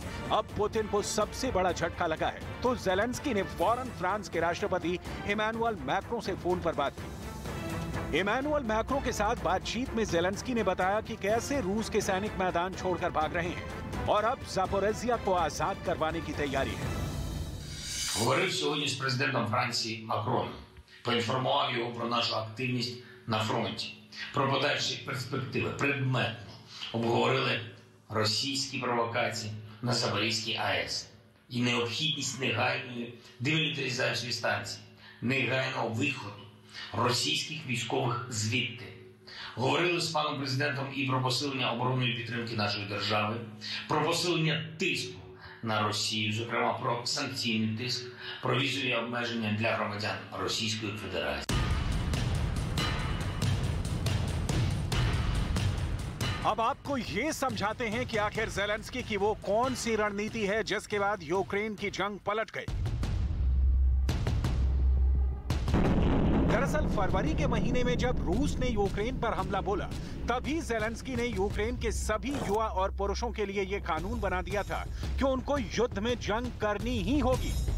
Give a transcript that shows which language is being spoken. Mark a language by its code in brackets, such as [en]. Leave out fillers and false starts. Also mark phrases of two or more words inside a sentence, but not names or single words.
[hi] अब पुतिन को सबसे बड़ा झटका लगा है, तो ज़ेलेंस्की ने फौरन फ्रांस के राष्ट्रपति इमैनुअल मैक्रों से फोन पर बात की। इमैनुअल मैक्रों के साथ बातचीत में ज़ेलेंस्की ने बताया कि कैसे रूस के सैनिक मैदान छोड़कर भाग रहे हैं और अब ज़ापोरिज्जिया को आजाद करवाने की तैयारी है। [uk] Говорив сьогодні з президентом Франції Макроном. Поінформував його про нашу активність на фронті, про подальші перспективи, предметно. Обговорили російські провокації на Запорізькій АЕС і необхідність негайної демілітаризації станції, негайного виходу російських військових звідти. Говорили з паном президентом і про посилення оборонної підтримки нашої держави, про посилення тиску на Росію, зокрема про санкційний тиск, про візові обмеження для громадян Російської Федерації. [hi] अब आपको ये समझाते हैं कि आखिर ज़ेलेंस्की की वो कौन सी रणनीति है जिसके बाद यूक्रेन की जंग पलट गई। दरअसल फरवरी के महीने में जब रूस ने यूक्रेन पर हमला बोला, तभी ज़ेलेंस्की ने यूक्रेन के सभी युवा और पुरुषों के लिए यह कानून बना दिया था कि उनको युद्ध में जंग करनी ही होगी।